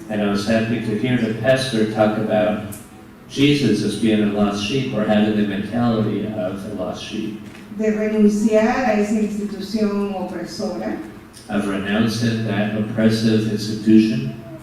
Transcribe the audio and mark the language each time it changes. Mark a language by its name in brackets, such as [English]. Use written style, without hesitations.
[English] And I was happy to hear the pastor talk about Jesus as being a lost sheep or having the mentality of a lost sheep. [Spanish] De renunciar a esa institución opresora [English] Of renouncing that oppressive institution